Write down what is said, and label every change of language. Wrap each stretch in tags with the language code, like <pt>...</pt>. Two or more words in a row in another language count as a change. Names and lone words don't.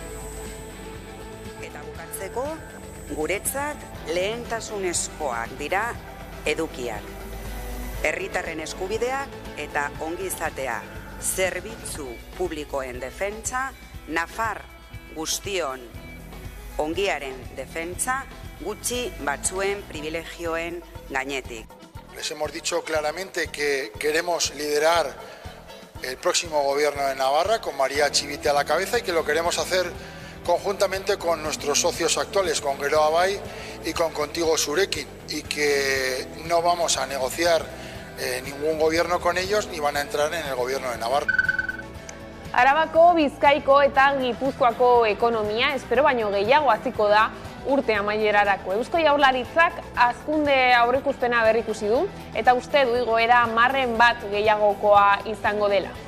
<eu>Eta bukatzeko, guretzat lehentasunezkoak dira edukiak. Herritarren eskubideak eta ongizatea, zerbitzu publikoen defentsa, Nafar guztion ongiaren defentsa, gutxi batzuen privilegioen gainetik.</eu> <es>Les hemos dicho claramente que queremos liderar el próximo gobierno de Navarra con María Chivite a la cabeza y que lo queremos hacer conjuntamente con nuestros socios actuales, con Geroa Bai y con Contigo Zurekin, y que no vamos a negociar ningún gobierno con ellos ni van a entrar en el gobierno de Navarra.</es> <eu>Arabako, Bizkaiko eta Gipuzkoako ekonomia espero baino gehiago haziko da urte amaierarako. Eusko Jaurlaritzak hazkunde aurreikuspena berrikusi du eta uste du igoera 10% gehiagokoa izango dela.</eu>